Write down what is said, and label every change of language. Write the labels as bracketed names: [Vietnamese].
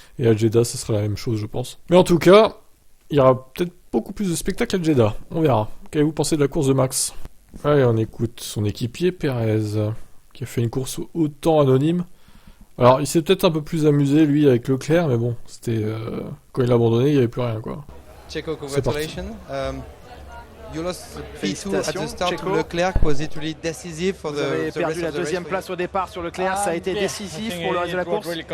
[French] Et à Jeddah, ça sera la même chose, je pense. Mais en tout cas, il y aura peut-être beaucoup plus de spectacles à Jeddah. On verra. Qu'avez-vous pensé de la course de Max? Allez, on écoute son équipier, Perez, qui a fait une course autant anonyme. Alors, il s'est peut-être un peu plus amusé, lui, avec Leclerc, mais bon, c'était... quand il a abandonné, il n'y avait plus rien, quoi. [English] Checo, congratulations. You lost P2 at the start to Leclerc. Was it really decisive for the [French] Vous avez [English] rest [French] perdu la [English] of the race? [French] deuxième place au départ sur Leclerc, ça a été décisif pour le reste de la course.